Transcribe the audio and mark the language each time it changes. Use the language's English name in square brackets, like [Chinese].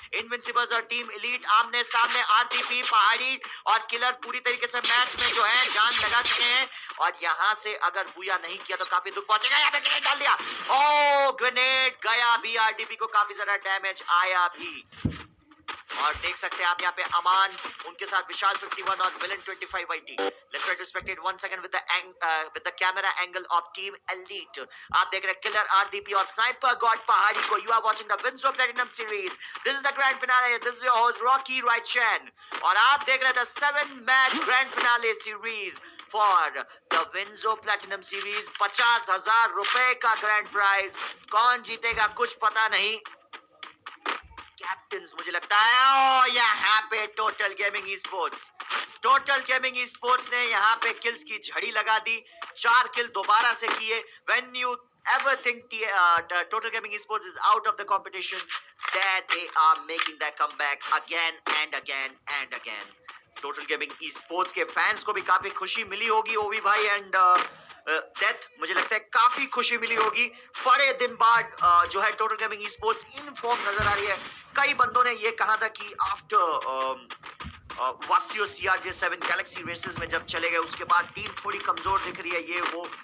[Hindi] Invincibles और team elite आमने सामने, आरटीपी पहाड़ी और किलर पूरी तरीके से मैच में जो है जान लगा चुके हैं। और यहां से अगर बुया नहीं किया तो काफी दुख पहुंचेगा। यहाँ पे ग्रेनेड डाल दिया, ओ ग्रेनेड गया भी, आरटीपी को काफी ज्यादा डैमेज आया भी। और देख सकते हैं आप यहाँ पे अमान, उनके साथ विशाल 51 और villain 25 YT। [English] Let's try to spectate once again with the camera angle of team elite। [Hindi] आप देख रहे हैं किलर, आरडीपी और स्नाइपर गॉड पहाड़ी को। [English] You are watching the Winzo Platinum Series। This is the grand finale। This is your host Rocky Raichan। [Hindi] और आप देख रहे हैं [English] the 7-match grand finale series for the Winzo Platinum Series। [Hindi] 50,000 रुपए का ग्रैंड प्राइज, कौन जीतेगा कुछ पता नहीं। कैप्टन्स मुझे लगता है यहाँ पे total gaming esports, total gaming esports ने यहाँ पे किल्स की झड़ी लगा दी। 4 किल दोबारा से किए। [English] When you ever think total gaming esports is out of the competition, there they are making their comeback again and again and again। [Hindi] Total gaming esports के फैंस को भी काफी खुशी मिली होगी ओवी भाई एंड डेथ, मुझे लगता है काफी खुशी मिली होगी। बड़े दिन बाद जो है total gaming esports in form नजर आ रही है। कई बंदों ने ये कहा था कि आफ्टर वासियो CRJ7 गैलेक्सी रेसेस में जब चले गए उसके बाद टीम थोड़ी कमजोर दिख रही है, ये वो।